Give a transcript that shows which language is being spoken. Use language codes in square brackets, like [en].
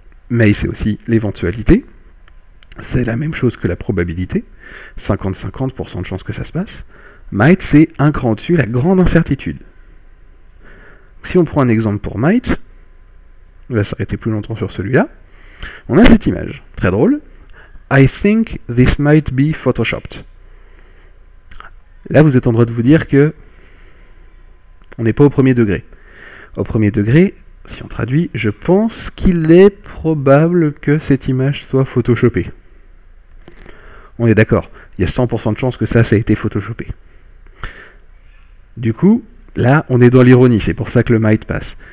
[fr] May c'est aussi l'éventualité. C'est la même chose que la probabilité. 50-50% de chances que ça se passe. Might c'est un cran au-dessus, la grande incertitude. Si on prend un exemple pour might, on va s'arrêter plus longtemps sur celui-là. On a cette image, très drôle. [en] I think this might be photoshopped. [fr] Là, vous êtes en droit de vous dire que on n'est pas au premier degré. Au premier degré, si on traduit, je pense qu'il est probable que cette image soit photoshopée. On est d'accord, il y a 100% de chances que ça a été photoshopé. Du coup, là, on est dans l'ironie, c'est pour ça que le might passe.